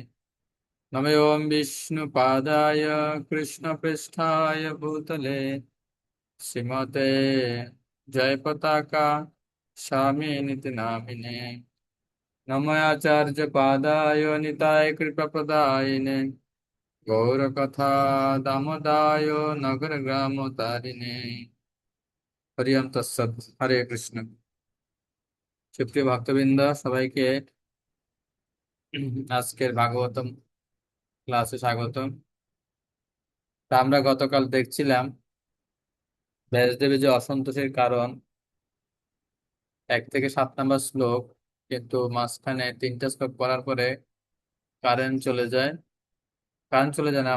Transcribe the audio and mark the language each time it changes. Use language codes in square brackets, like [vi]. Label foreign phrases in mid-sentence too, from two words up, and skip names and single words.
[sa] नमो विष्णुपादाय कृष्णपृष्ठाय भूतले श्रीमते जयपताका स्वामिनिति नामिने। नमयाचार्य पादाय निताय कृपप्रदायिने गौरकथा दामोदाय नगरग्रामोद्धारिणे। हरिओम तत्सत्। हरे कृष्ण। [bn] সুপ্রিয় ভক্তবৃন্দ, সবাইকে আজকের ভাগবতম ক্লাসে স্বাগতম। তা আমরা গতকাল দেখছিলাম ব্যাসদেবের যে অসন্তোষের কারণ 1 থেকে 7 নম্বর শ্লোক, কিন্তু মাঝখানে 3টা শ্লোক পড়ার পরে কারেন্ট চলে যায় না।